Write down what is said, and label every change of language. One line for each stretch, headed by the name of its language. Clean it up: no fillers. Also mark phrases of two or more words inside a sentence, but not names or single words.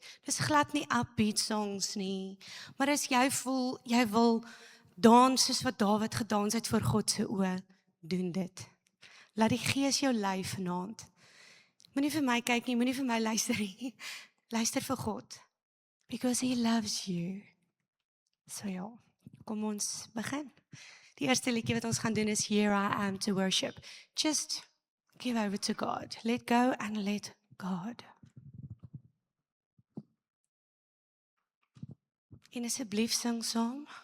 Afrikaans: Dis glad nie
English: upbeat songs
Afrikaans: nie, maar as jy voel, jy wil dans soos wat Dawid gedans het voor God se oë, doen dit. Laat die Gees jou lei vanaand. Moenie vir my kyk nie, moenie vir my luister nie. Luister vir God.
English: Because he loves you.
Afrikaans: So ja, kom ons begin. Die eerste liedjie wat ons gaan doen is Here I Am to Worship.
English: Just give over to God. Let go and let God.
Afrikaans: En asseblief sing saam.